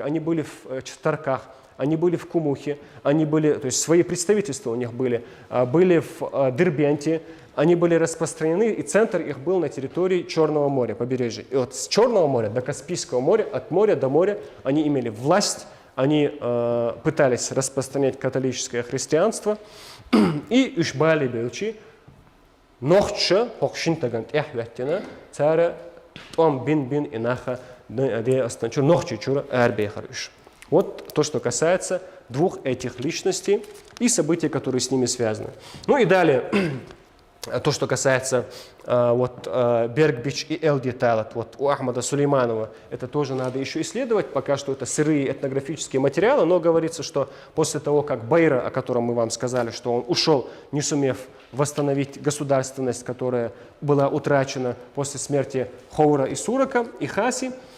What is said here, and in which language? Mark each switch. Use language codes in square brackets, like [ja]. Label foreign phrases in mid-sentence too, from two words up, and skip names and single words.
[ru] Они были в Чертарках, они были в Кумухе, они были, то есть свои представительства у них были в Дербенте, они были распространены, и центр их был на территории Черного моря, побережья. И вот с Черного моря до Каспийского моря, от моря до моря, они имели власть, они пытались распространять католическое христианство, и Ушбали Белчи, Нохча, Хохшинтагант Эхветтина, царя Том Бин Инаха, Нохчи Чура Эрбехарыш. Вот то, что касается двух этих личностей и событий, которые с ними связаны. Ну и далее, то, что касается Берг-Бич и Элди Талат, вот у Ахмада Сулейманова, это тоже надо еще исследовать, пока что это сырые этнографические материалы, но говорится, что после того, как Байра, о котором мы вам сказали, что он ушел, не сумев восстановить государственность, которая была утрачена после смерти Хаура и Сурака, и Хаси,